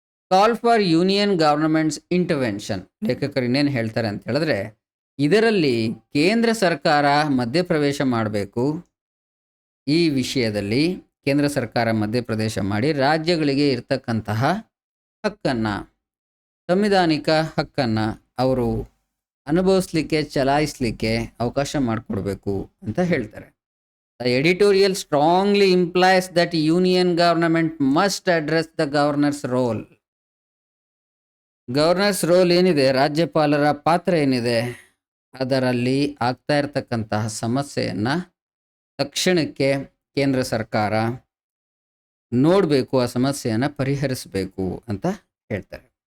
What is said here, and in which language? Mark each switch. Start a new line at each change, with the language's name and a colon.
English: Call for union government's intervention.
Kannada: ಲೇಖಕರು ಇನ್ನೇನು ಹೇಳ್ತಾರೆ ಅಂತ ಹೇಳಿದ್ರೆ, ಇದರಲ್ಲಿ ಕೇಂದ್ರ ಸರ್ಕಾರ ಮಧ್ಯಪ್ರವೇಶ ಮಾಡಬೇಕು. ಈ ವಿಷಯದಲ್ಲಿ ಕೇಂದ್ರ ಸರ್ಕಾರ ಮಧ್ಯಪ್ರವೇಶ ಮಾಡಿ ರಾಜ್ಯಗಳಿಗೆ ಇರ್ತಕ್ಕಂತಹ ಹಕ್ಕನ್ನು, ಸಂವಿಧಾನಿಕ ಹಕ್ಕನ್ನು ಅವರು ಅನುಭವಿಸ್ಲಿಕ್ಕೆ, ಚಲಾಯಿಸಲಿಕ್ಕೆ ಅವಕಾಶ ಮಾಡಿಕೊಡ್ಬೇಕು ಅಂತ ಹೇಳ್ತಾರೆ.
English: The editorial strongly implies that union government must address the governor's role.
Kannada: Governors roll ಏನಿದೆ, ರಾಜ್ಯಪಾಲರ ಪಾತ್ರ ಏನಿದೆ, ಅದರಲ್ಲಿ ಆಗ್ತಾ ಇರತಕ್ಕಂತಹ ಸಮಸ್ಯೆಯನ್ನು ತಕ್ಷಣಕ್ಕೆ ಕೇಂದ್ರ ಸರ್ಕಾರ ನೋಡಬೇಕು, ಆ ಸಮಸ್ಯೆಯನ್ನು ಪರಿಹರಿಸಬೇಕು ಅಂತ ಹೇಳ್ತಾರೆ.